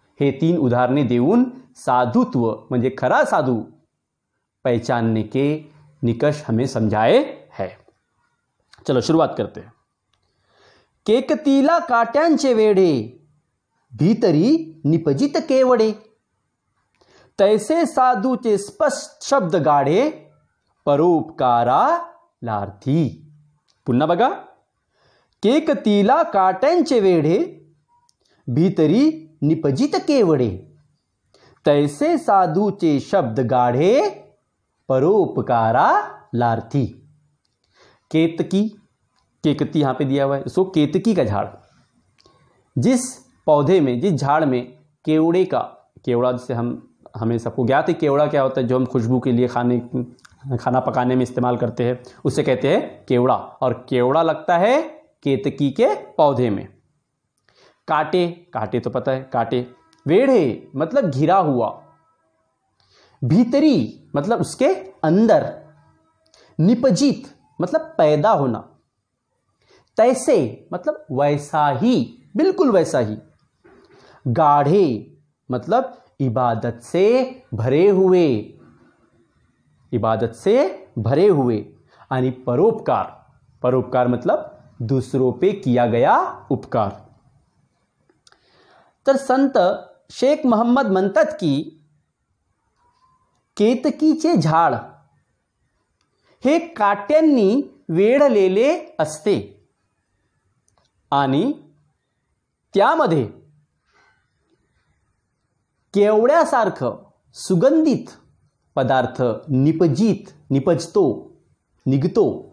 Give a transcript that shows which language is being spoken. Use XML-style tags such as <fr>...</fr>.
<mr>हे 3 उदाहरणे देऊन साधुत्व म्हणजे खरा साधू</mr> <hi>पहचानने के निकष हमें समझाए है। चलो शुरुआत करते हैं।</hi> <mr>केकतीला काट्यांचे वेढे, भीतरी निपजित केवडे, तैसे साधूचे स्पष्ट शब्द गाढे, परोपकारा लार्थी। पुन्हा बघा, केकतीला काट्यांचे वेढे, भीतरी निपजित केवडे, तैसे साधूचे शब्द गाढे, परोपकारा लार्थी।</mr> <hi>केतकी, केकती यहाँ पे दिया हुआ है, सो केतकी का झाड़, जिस पौधे में, जिस झाड़ में केवड़े का, केवड़ा जिसे हमें सबको ज्ञात है केवड़ा क्या होता है, जो हम खुशबू के लिए खाना पकाने में इस्तेमाल करते हैं, उसे कहते हैं केवड़ा। और केवड़ा लगता है केतकी के पौधे में। कांटे, कांटे तो पता है कांटे। वेढ़े मतलब घिरा हुआ। भीतरी मतलब उसके अंदर। निपजित मतलब पैदा होना। तैसे मतलब वैसा ही, बिल्कुल वैसा ही। गाढ़े मतलब इबादत से भरे हुए, इबादत से भरे हुए। यानी परोपकार, परोपकार मतलब दूसरों पे किया गया उपकार।</hi> <mr>तर संत शेख मोहम्मद म्हणतात की केतकीचे झाड हे काट्यांनी वेढलेले असते आणि त्यामध्ये केवड्यासारखं सुगंधित पदार्थ निपजतो, निघतो।</mr>